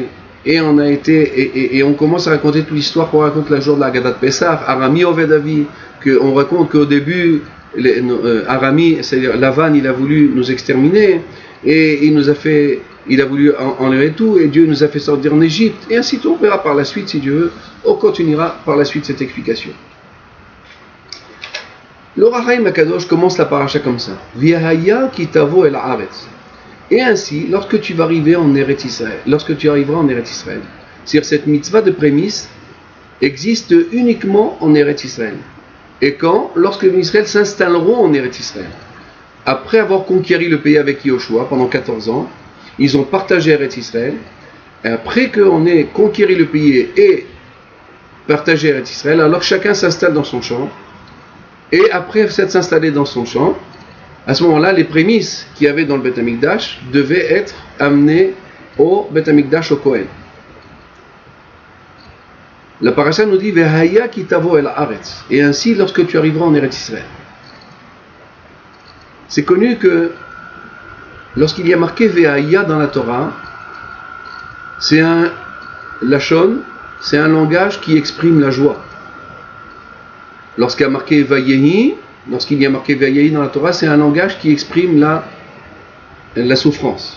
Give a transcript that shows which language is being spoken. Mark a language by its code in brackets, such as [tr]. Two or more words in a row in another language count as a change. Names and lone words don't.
[fr] Et on a été et on commence à raconter toute l'histoire qu'on raconte le jour de la Haggadah de Pessah, [he] ארמי אובד אבי, [fr] qu'on raconte qu'au début, Arami, c'est-à-dire Lavan, il a voulu nous exterminer et il a voulu enlever tout et Dieu nous a fait sortir en Égypte et ainsi tout. On verra par la suite si Dieu veut, on continuera par la suite cette explication. Or HaChaim HaKadosh commence la paracha comme ça. [he] והיה כי תבוא אל הארץ. [fr] Et ainsi, lorsque tu vas arriver en Eretz Israël, lorsque tu arriveras en Eretz Israël, c'est-à-dire cette mitzvah de prémisse existe uniquement en Eretz Israël. Et quand? Lorsque les Israël s'installeront en Eretz Israël. Après avoir conquéri le pays avec Yoshua pendant 14 ans, ils ont partagé Eretz Israël. Et après qu'on ait conquéri le pays et partagé Eretz Israël, alors chacun s'installe dans son champ. Et après s'être installé dans son champ, à ce moment-là, les prémices qu'il y avait dans le Beth Amikdash devaient être amenées au Beth Amikdash, au Kohen. La parasha nous dit [he] והיה כי תבוא אל הארץ. [fr] Et ainsi, lorsque tu arriveras en Eretz Israël. C'est connu que lorsqu'il y a marqué V'haya dans la Torah, c'est un lachon, c'est un langage qui exprime la joie. Lorsqu'il y a marqué Vayehi dans la Torah, c'est un langage qui exprime la souffrance.